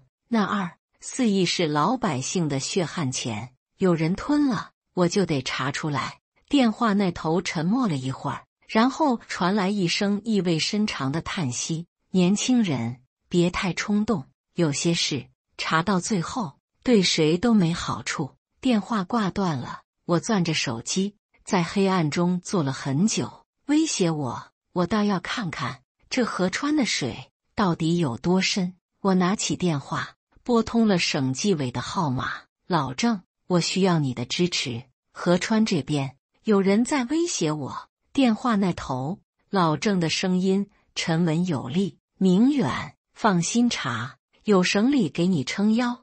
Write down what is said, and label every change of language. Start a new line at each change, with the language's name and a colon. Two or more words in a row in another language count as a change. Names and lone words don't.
Chinese: 那2、4億是老百姓的血汗錢，有人吞了，我就得查出來。電話那頭沉默了一會兒，然後傳來一聲意味深長的嘆息。年輕人，別太衝動，有些事查到最後，對誰都沒好處。電話掛斷了，我攥着手機，在黑暗中坐了很久。威脅我？我倒要看看這河川的水到底有多深。我拿起電話，撥通了省紀委的號碼。老鄭，我需要你的支持。河川這邊有人在威脅我。電話那頭，老鄭的聲音沉穩有力。明遠，放心查，有省里給你撐腰。